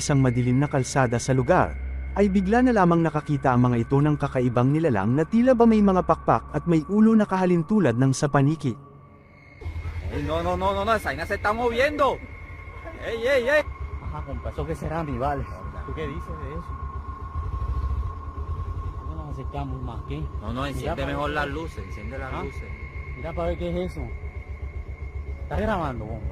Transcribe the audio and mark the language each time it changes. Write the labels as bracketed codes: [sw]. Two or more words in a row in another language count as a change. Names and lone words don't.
[tl] isang madilim na kalsada sa lugar, ay bigla na lamang nakakita ang mga ito ng kakaibang nilalang na tila ba may mga pakpak at may ulo na kahalintulad ng sa paniki. [es] Ey, no, esa vaina se está moviendo. Ey. Ajá, compa, ¿eso qué será, mi vale? ¿Tú qué dices de eso? No nos acercamos más, ¿qué? No, enciende Mira, mejor para- las luces, enciende las ¿Ah? luces. Mira para ver qué es eso. ¿Estás grabando, compa?